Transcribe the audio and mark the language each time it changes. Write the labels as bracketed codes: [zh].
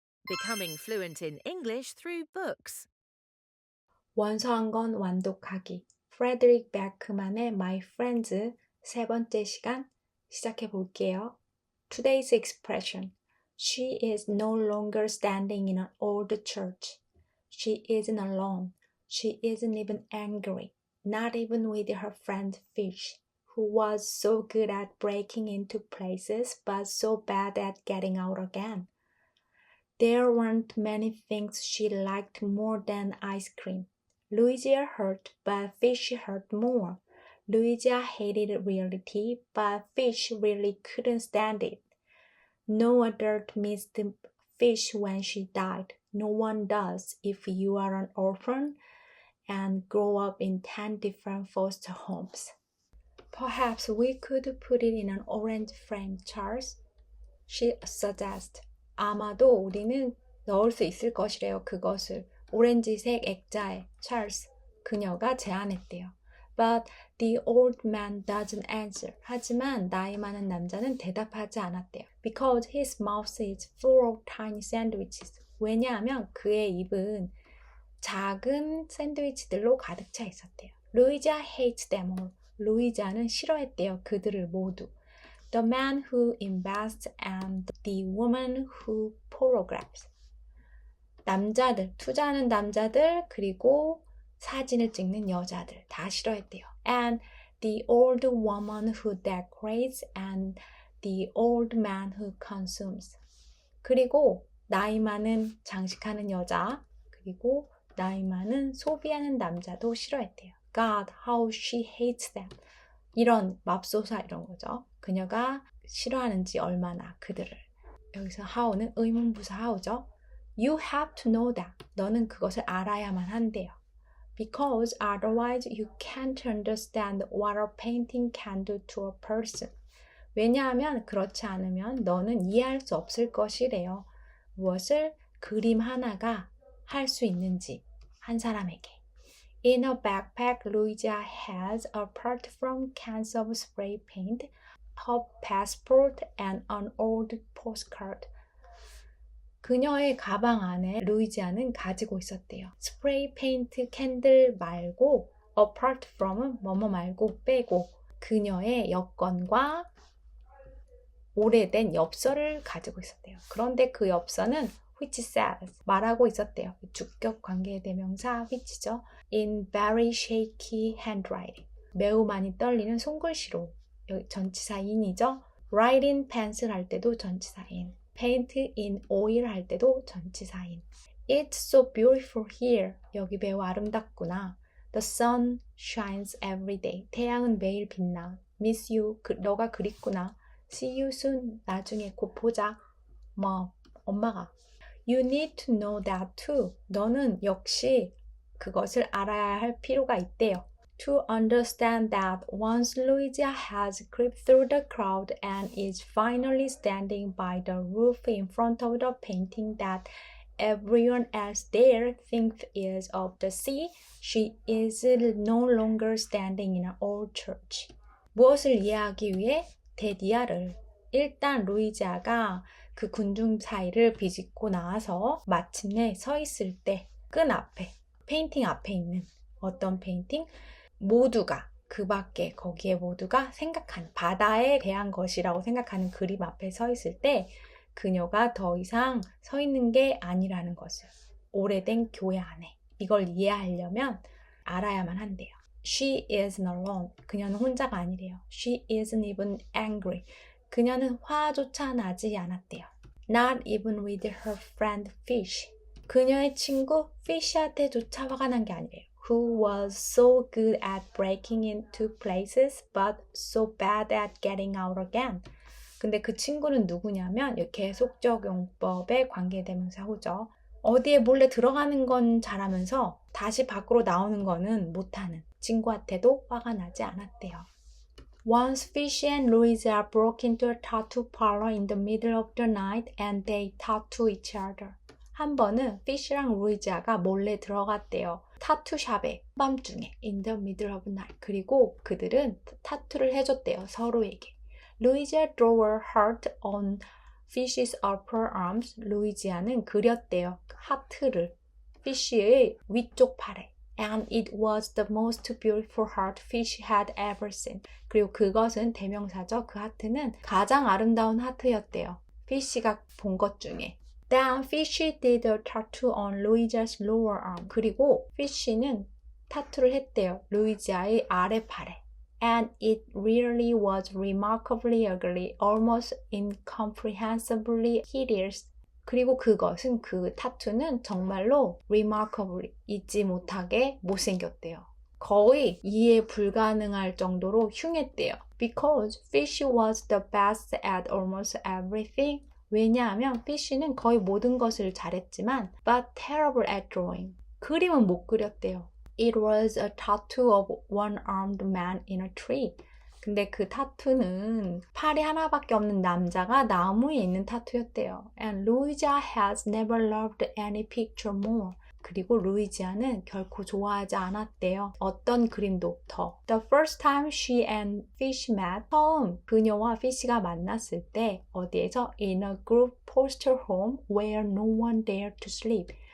[en] becoming fluent in English through books. [ko] 원서한 건 완독하기. 프레드릭 베크만의 My Friends 세 번째 시간 시작해 볼게요. [en] Today's expression. She is no longer standing in an old church. She isn't alone. She isn't even angry. Not even with her friend Fish, who was so good at breaking into places but so bad at getting out again. There weren't many things she liked more than ice cream. Louisa hurt, but Fish hurt more. Louisa hated reality, but Fish really couldn't stand it. No adult missed Fish when she died. No one does if you are an orphan and grow up in 10 different foster homes. Perhaps we could put it in an orange frame, Charles, she suggests. [ko] 아마도 우리는 넣을 수 있을 것이래요. 그것을 오렌지색 액자에 찰스 그녀가 제안했대요. [en] But the old man doesn't answer. [ko] 하지만 나이 많은 남자는 대답하지 않았대요. [en] Because his mouth is full of tiny sandwiches. [ko] 왜냐하면 그의 입은 작은 샌드위치들로 가득 차 있었대요. [en] Louisa hates them all. [ko] 루이자는 싫어했대요. 그들을 모두. [en] The man who invests and the woman who photographs. [ko] 남자들, 투자하는 남자들, 그리고 사진을 찍는 여자들 다 싫어했대요. [en] And the old woman who decorates and the old man who consumes. [ko] 그리고 나이 많은 장식하는 여자, 그리고 나이 많은 소비하는 남자도 싫어했대요. [en] God, how she hates them. [ko] 이런 맙소사 이런 거죠. 그녀가 싫어하는지 얼마나 그들을. 여기서 how는 의문부사 how죠. [en] You have to know that. [ko] 너는 그것을 알아야만 한대요. [en] Because otherwise you can't understand what a painting can do to a person. [ko] 왜냐하면 그렇지 않으면 너는 이해할 수 없을 것이래요. 무엇을 그림 하나가 할 수 있는지 한 사람에게. [en] In her backpack, Louisa has, apart from cans of spray paint, her passport and an old postcard. [ko] 그녀의 가방 안에 루이지아는 가지고 있었대요. 스프레이 페인트 캔들 말고 apart from은 뭐뭐 말고 빼고 그녀의 여권과 오래된 엽서를 가지고 있었대요. 그런데 그 엽서는 [en] which says [ko] 말하고 있었대요. 주격 관계 대명사 which죠. [en] In very shaky handwriting. [ko] 매우 많이 떨리는 손글씨로. 여기 전치사 in이죠. [en] Write in pencil [ko] 할 때도 전치사 in. [en] Paint in oil [ko] 할 때도 전치사 in. [en] It's so beautiful here. [ko] 여기 매우 아름답구나. [en] The sun shines every day. [ko] 태양은 매일 빛나. [en] Miss you. [ko] 너가 그립구나. [en] See you soon. [ko] 나중에 곧 보자. 엄마가. [en] You need to know that too. [ko] 너는 역시 그것을 알아야 할 필요가 있대요. [en] To understand that once Louisa has crept through the crowd and is finally standing by the roof in front of the painting that everyone else there thinks is of the sea, she is no longer standing in an old church. [ko] 무엇을 이해하기 위해? 데디아를. 일단 루이자가 그 군중 사이를 비집고 나와서 마침내 서 있을 때 끈 앞에, 페인팅 앞에 있는 어떤 페인팅? 모두가 그 밖에 거기에 모두가 생각하는 바다에 대한 것이라고 생각하는 그림 앞에 서 있을 때 그녀가 더 이상 서 있는 게 아니라는 것을 오래된 교회 안에 이걸 이해하려면 알아야만 한대요. [en] She isn't alone. [ko] 그녀는 혼자가 아니래요. [en] She isn't even angry. [ko] 그녀는 화조차 나지 않았대요. [en] Not even with her friend Fish. [ko] 그녀의 친구 Fish한테조차 화가 난 게 아니래요. [en] Who was so good at breaking into places but so bad at getting out again. [ko] 근데 그 친구는 누구냐면 계속적 용법의 관계대명사호죠. 어디에 몰래 들어가는 건 잘하면서 다시 밖으로 나오는 거는 못하는 친구한테도 화가 나지 않았대요. [en] Once Fish and Louisa broke into a tattoo parlor in the middle of the night and they tattooed each other. [ko] 한 번은 Fish랑 루이자가 몰래 들어갔대요. 타투샵에 밤중에 [en] in the middle of the night. [ko] 그리고 그들은 타투를 해줬대요. 서로에게. [en] Louisa drew her heart on Fish's upper arms, [ko] 루이지아는 그렸대요. 하트를. Fish의 위쪽 팔에. [en] And it was the most beautiful heart Fish had ever seen. [ko] 그리고 그것은 대명사죠. 그 하트는 가장 아름다운 하트였대요. Fish가 본 것 중에. [en] Then Fish did a tattoo on Louisia's lower arm. [ko] 그리고 Fish는 타투를 했대요. 루이지아의 아래팔에. [en] And it really was remarkably ugly, almost incomprehensibly hideous. [ko] 그리고 그것은 그 타투는 정말로 remarkably, 잊지 못하게 못생겼대요. 거의 이해 불가능할 정도로 흉했대요. [en] Because Fish was the best at almost everything. [ko] 왜냐하면 Fish는 거의 모든 것을 잘했지만 [en] but terrible at drawing. [ko] 그림은 못 그렸대요. [en] It was a tattoo of one-armed man in a tree. [ko] 근데 그 타투는 팔이 하나밖에 없는 남자가 나무에 있는 타투였대요. [en] And Louisia has never loved any picture more. [ko] 그리고 루이지아는 결코 좋아하지 않았대요. 어떤 그림도 더. [en] The first time she and Fish met, [ko] 처음 그녀와 Fish가 만났을 때 어디에서? [en] In a group foster home where no one dared to sleep.